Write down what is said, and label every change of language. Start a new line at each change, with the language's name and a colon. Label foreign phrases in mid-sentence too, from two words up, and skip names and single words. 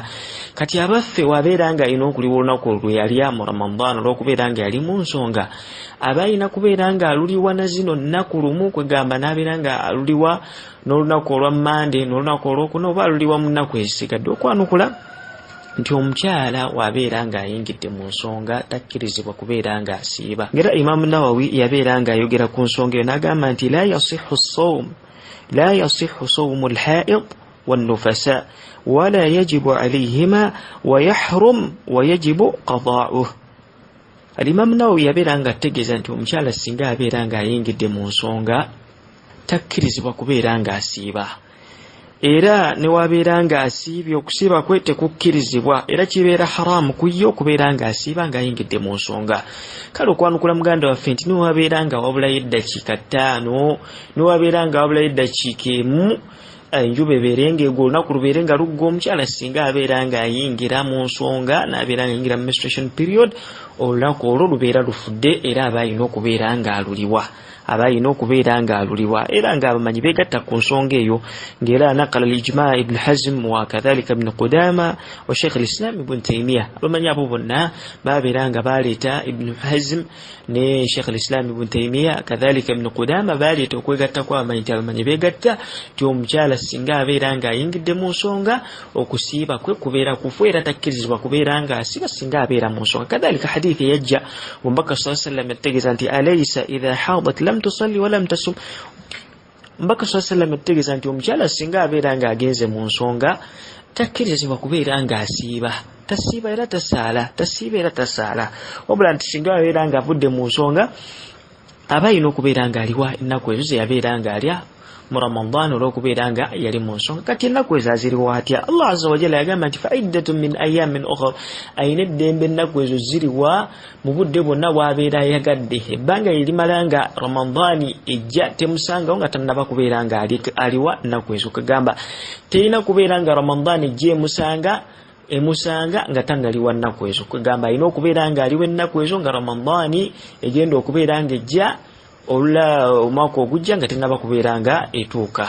Ganda: Kati abaffe wabeera nga alina okuliwa olunaku olwo yalya mu Ramadan olw'okubeera nga yali mu nsonga, aba alina kubeera nga aluliwa na zino nnaku lumu, kwegamba n'abeera nga aluliwa n'olunaku olwa Mande n'olunaku olwokuna, oba aluliwa mu nnaku ezisigadde. Okwanukula nti omukyala wabeera nga ayingidde mu nsonga takkirizibwa kubeera nga asiiba. Ngera Imam Nawawi yabeera nga ayogera ku nsonga eyo n'agamba nti
Arabic: لا يصح صوم الحائض والنفساء ولا يجب عليهما ويحرم ويجب قضاؤه.
Ganda: Al-Imam Nawawi yabeera nga ategeeza nti omukyala singa abeera nga ayingidde mu nsonga takkirizibwa kubeera nga asiiba, era ne wabeera nga asiibye okusiiba kwe tekukkirizibwa, era kibeera haramu ku ye okubeera nga asiiba nga ayingidde mu nsonga. Kale okwanukula muganda waffe nti newabeera nga wabulayo eddakiika 5, newabeera nga wabulayo eddakiika 1 enjuba ebeere ng'egwa, olunaku lubeere nga lugga, omukyala singa abeera nga ayingira mu nsonga n'abeera nga ayingira mu
English: menstruation period,
Ganda: olunaku olwo lubeera lufudde, era aba alina okubeera nga aluliwa, era nga abamanyi beegatta ku nsonga eyo, ng'era
Arabic: نقل الإجماع ابن حزم وكذلك ابن قدامة وشيخ الإسلام ابن تيمية.
Ganda: Abamanyi abo bonna babeera nga baleeta, Ibn Hazm ne Shaykh al-Islam Ibn Taymiyyah kadhalika Ibn Qudama baleeta okwegatta kw'abamanyi nti abamanyi beegatta nti omukyala singa abeera nga ayingidde mu nsonga okusiiba kwe kubeera kufu, era takkirizibwa kubeera nga asiiba singa abeera mu nsonga.
Arabic: Kadhalika
Ganda: hadithi yajja Omubaka
Arabic: صلى الله عليه وسلم
Ganda: yategeeza nti
Arabic: أليس إذا حاضت لم تصل ولم تصم.
Ganda: Omubaka
Arabic: صلى الله عليه وسلم
Ganda: yategeeza nti omukyala singa abeera nga agenze mu nsonga takkirizibwa kubeera nga asiiba, tasiiba era tasaala, wabula nti singa abeera nga avudde mu nsonga aba alina okubeera nga aliwa ennaku ezo ze yabeera nga alya mu Ramadan olw'okubeera nga yali mu nsonga. Kati ennaku ezo aziriwa atya? Allah
Arabic: عز وجل
Ganda: yagamba nti
Arabic: فعدة من أيام أخر,
Ganda: ayina eddembe ennaku ezo ziriwa mu budde bwonna bw'abeera ayagadde. Ebbanga lirimala nga Ramadan ejja temusangawo nga tannaba kubeera nga aliwa ennaku ezo, kagamba terina kubeera nga Ramadan ejja emusanga nga tannaliwa ennaku ezo, kagamba alina okubeera nga aliwa ennaku ezo nga Ramadan egenda okubeera nga ejja omwaka ogujja nga tennaba kubeera nga etuuka.